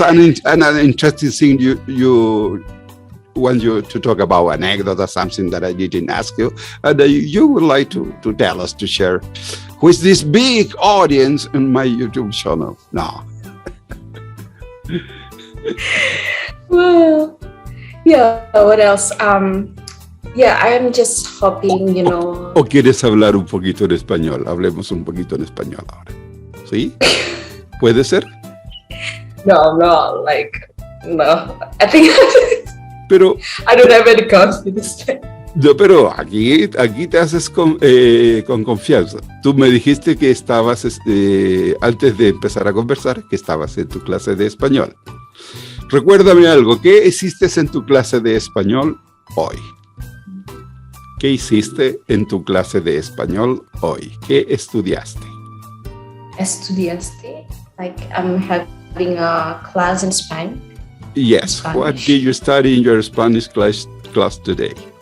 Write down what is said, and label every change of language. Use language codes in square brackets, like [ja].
[en] Another interesting thing you want you to talk about anecdote or something that I didn't ask you, and you would like to tell us, to share with this big audience in my YouTube channel. No. Well, yeah, what else? Yeah, I'm just hoping, you know. [es] ¿O quieres hablar un poquito en español? Hablemos un poquito en español ahora. ¿Sí? ¿Puede ser? [en] No, I think [es] Pero [en] I don't have any confidence. [es] no, pero aquí te haces con confianza. Tú me dijiste que estabas, antes de empezar a conversar, que estabas en tu clase de español. Recuérdame algo, ¿qué hiciste en tu clase de español hoy? ¿Qué hiciste en tu clase de español hoy? ¿Qué estudiaste? ¿Estudiaste? [en] Like I'm having a class in Spain. Yes. Spanish. What did you study in your Spanish class today?